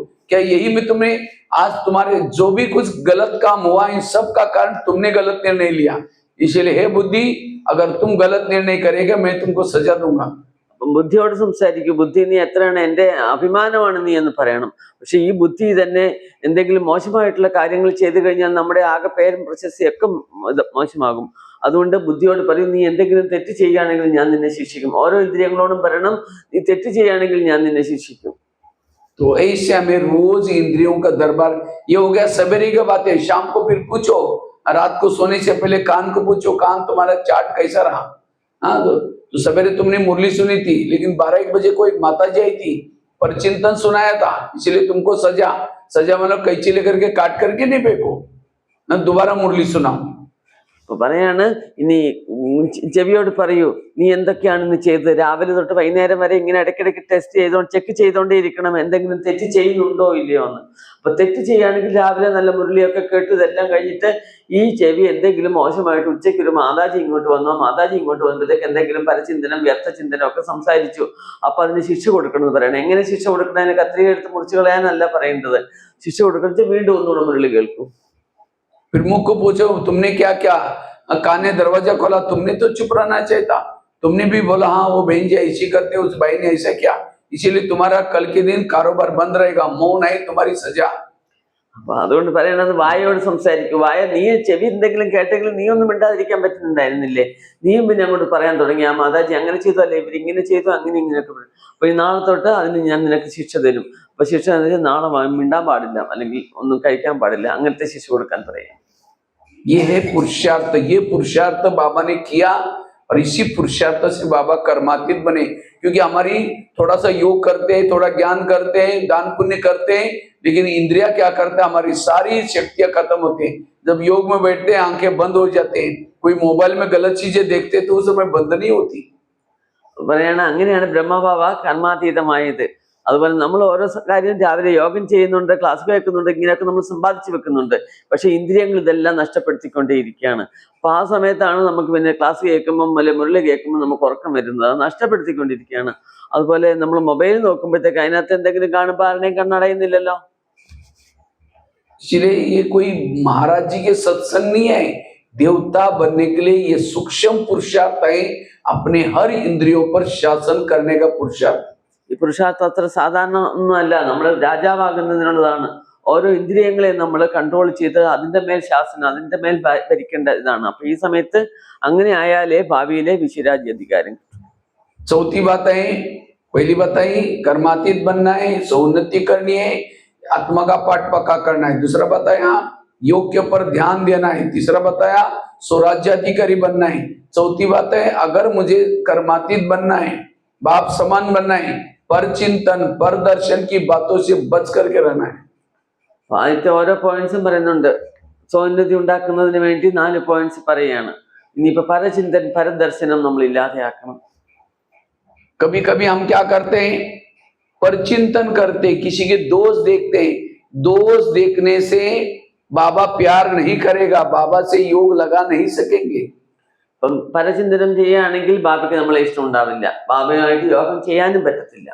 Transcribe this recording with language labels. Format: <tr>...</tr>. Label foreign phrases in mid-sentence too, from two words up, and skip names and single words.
<hi>क्या यही में तुम्हें आज तुम्हारे जो भी कुछ गलत काम हुआ, इन सब का कारण तुमने गलत निर्णय लिया। इसलिए हे बुद्धि, अगर तुम गलत निर्णय करेगा मैं तुमको सजा दूंगा।</hi> <ml>ബുദ്ധിയോട് സംസാരിക്കും. ബുദ്ധി, നീ എത്രയാണ്, എന്റെ അഭിമാനമാണ് നീ എന്ന് പറയണം. പക്ഷെ ഈ ബുദ്ധി തന്നെ എന്തെങ്കിലും മോശമായിട്ടുള്ള കാര്യങ്ങൾ ചെയ്തു കഴിഞ്ഞാൽ നമ്മുടെ ആകെ പേരും പ്രശസ്തിയും ഒക്കെ മോശമാകും. അതുകൊണ്ട് ബുദ്ധിയോട് പറയും, നീ എന്തെങ്കിലും തെറ്റ് ചെയ്യുകയാണെങ്കിൽ ഞാൻ നിന്നെ ശിക്ഷിക്കും. ഓരോ ഇന്ദ്രിയങ്ങളോടും പറയണം, നീ തെറ്റ് ചെയ്യുകയാണെങ്കിൽ ഞാൻ നിന്നെ ശിക്ഷിക്കും.</ml> <hi>तो ऐसे हमें रोज इंद्रियों का दरबार, ये हो गया सवेरे की बात है। शाम को फिर पूछो, रात को सोने से पहले कान को पूछो, कान तुम्हारा चार्ट कैसा रहा। हाँ, तो सवेरे तुमने मुरली सुनी थी, लेकिन 12-1 बजे को एक माता जी आई थी, परचिंतन सुनाया था, इसलिए तुमको सजा मतलब कैंची लेकर के काट करके नहीं फेंको, दोबारा मुरली सुनाओ।</hi> <ml>അപ്പൊ പറയാണ്, ഇനി ചെവിയോട് പറയൂ, നീ എന്തൊക്കെയാണ് ഇന്ന് ചെയ്തത്. രാവിലെ തൊട്ട് വൈകുന്നേരം വരെ ഇങ്ങനെ ഇടയ്ക്കിടയ്ക്ക് ചെക്ക് ചെയ്തോണ്ടേ ഇരിക്കണം, എന്തെങ്കിലും തെറ്റ് ചെയ്യുന്നുണ്ടോ ഇല്ലയോ എന്ന്. അപ്പൊ തെറ്റ് ചെയ്യുകയാണെങ്കിൽ രാവിലെ നല്ല മുരളിയൊക്കെ കേട്ട് ഇതെല്ലാം കഴിഞ്ഞിട്ട് ഈ ചെവി എന്തെങ്കിലും മോശമായിട്ട് ഉച്ചയ്ക്ക് ഒരു മാതാജി ഇങ്ങോട്ട് വന്നോ, മാതാജി ഇങ്ങോട്ട് വന്നപ്പോഴത്തേക്ക് എന്തെങ്കിലും പരചിന്തനം വ്യർത്ഥ ചിന്തനം ഒക്കെ സംസാരിച്ചു, അപ്പൊ അതിന് ശിക്ഷ കൊടുക്കണമെന്ന് പറയണം. എങ്ങനെ ശിക്ഷ കൊടുക്കണം? അതിനെ കത്രിക എടുത്ത് മുറിച്ചു കളയാനല്ല പറയേണ്ടത്. ശിക്ഷ കൊടുക്കുന്നത് വീണ്ടും ഒന്നുകൂടെ മുരളി കേൾക്കും.</ml> <hi>फिर मुख को पूछो, तुमने क्या क्या कान ने दरवाजा खोला, तुमने तो चुप रहना चाहिए था। तुमने भी बोला हाँ वो बहन जी ऐसी करते, उस भाई ने ऐसा किया, इसीलिए तुम्हारा कल के दिन कारोबार बंद रहेगा, मौन है तुम्हारी सजा।</hi> <ml>അപ്പൊ അതുകൊണ്ട് പറയണത്, വായോട് സംസാരിക്കും. വായ, നീ ചെവി എന്തെങ്കിലും കേട്ടെങ്കിലും നീ ഒന്നും മിണ്ടാതിരിക്കാൻ പറ്റുന്നുണ്ടായിരുന്നില്ലേ? നീയും പിന്നെ അങ്ങോട്ട് പറയാൻ തുടങ്ങി, ആ മാതാജി അങ്ങനെ ചെയ്തു, അല്ലേ ഇവരിങ്ങനെ ചെയ്തു, അങ്ങനെ ഇങ്ങനെയൊക്കെ പറയും. അപ്പൊ ഈ നാളെ തൊട്ട് അതിന് ഞാൻ നിനക്ക് ശിക്ഷ തരും. അപ്പൊ ശിക്ഷ നാളെ മിണ്ടാൻ പാടില്ല, അല്ലെങ്കിൽ ഒന്നും കഴിക്കാൻ പാടില്ല, അങ്ങനത്തെ ശിക്ഷ കൊടുക്കാൻ പറയാം.</ml> <hi>ये है पुरुषार्थ, ये पुरुषार्थ बाबा ने किया, और इसी पुरुषार्थ से बाबा कर्मातीत बने। क्योंकि हमारी थोड़ा सा योग करते हैं, थोड़ा ज्ञान करते हैं, दान पुण्य करते हैं, लेकिन इंद्रिया क्या करते हैं, हमारी सारी शक्तियां खत्म होती हैं। जब योग में बैठते हैं आंखें बंद हो जाते हैं, कोई मोबाइल में गलत चीजें देखते हैं तो उस समय बंद नहीं होती।</hi> <ml>പറയണ അങ്ങനെയാണ് ബ്രഹ്മബാബ കർമാതീതമായത്. അതുപോലെ നമ്മൾ ഓരോ കാര്യം രാവിലെ യോഗം ചെയ്യുന്നുണ്ട്, ക്ലാസ് കേൾക്കുന്നുണ്ട്, ഇങ്ങനെയൊക്കെ നമ്മൾ സമ്പാദിച്ചു വെക്കുന്നുണ്ട്. പക്ഷെ ഇന്ദ്രിയങ്ങൾ ഇതെല്ലാം നഷ്ടപ്പെടുത്തിക്കൊണ്ടേയിരിക്കുകയാണ്. അപ്പൊ ആ സമയത്താണ് നമുക്ക് പിന്നെ ക്ലാസ് കേൾക്കുമ്പം അല്ലെ മുരളി കേൾക്കുമ്പോൾ നമുക്ക് ഉറക്കം വരുന്നത്. അത് നഷ്ടപ്പെടുത്തിക്കൊണ്ടിരിക്കുകയാണ്. അതുപോലെ നമ്മൾ മൊബൈൽ നോക്കുമ്പോഴത്തേക്ക് അതിനകത്ത് എന്തെങ്കിലും കാണുമ്പോൾ ആരുടെയും കണ്ണടയുന്നില്ലല്ലോ.</ml> <hi>इसलिए ये कोई महाराज जी के सत्संग नहीं है, देवता बनने के लिए ये सूक्ष्म पुरुषार्थ है, अपने हर इंद्रियों पर शासन करने का पुरुषार्थ।</hi> <ml>ഈ പുരുഷാർത്ഥം അത്ര സാധാരണ ഒന്നും അല്ല, നമ്മൾ രാജാവാകുന്നതിനുള്ളതാണ്. ഓരോ ഇന്ദ്രിയങ്ങളെ നമ്മൾ കൺട്രോൾ ചെയ്ത് അതിന്റെ മേൽ ശാസനം, അതിന്റെ മേൽ ഭരിക്കേണ്ട ഇതാണ്. അപ്പൊ ഈ സമയത്ത് അങ്ങനെ ആയാലേ ഭാവിയിലെ വിശ്വരാജ്യ അധികാരം.</ml> <hi>चौथी बात है, पहली बताई कर्मातीत बनना है, सौन्नति करनी है, आत्मा का पाठ पक्का करना है। दूसरा बताया योग के ऊपर ध्यान देना है। तीसरा बताया स्वराज्याधिकारी बनना है। चौथी बात है, अगर मुझे कर्मातीत बनना है, बाप समान बनना है, पर चिंतन पर दर्शन की बातों से बच करके रहना है।</hi> <ml>ആദ്യത്തെ ഓരോ പോയിന്റ്സും പറയുന്നുണ്ട്. സൗന്നതി ഉണ്ടാക്കുന്നതിന് വേണ്ടി 4 പോയിന്റ്സ് പറയുകയാണ്. ഇനിയിപ്പോ പരചിന്തൻ പരദർശനം നമ്മൾ ഇല്ലാതെയാക്കണം.</ml> <hi>कभी कभी हम क्या करते हैं, परचिंतन करते, किसी के दोष देखते हैं, दोष देखने से बाबा प्यार नहीं करेगा, बाबा से योग लगा नहीं सकेंगे।</hi> <ml>അപ്പം പരചിന്തനം ചെയ്യുകയാണെങ്കിൽ ബാബയ്ക്ക് നമ്മളെ ഇഷ്ടം ഉണ്ടാവില്ല, ബാബയുമായിട്ട് യോഗം ചെയ്യാനും പറ്റത്തില്ല.</ml>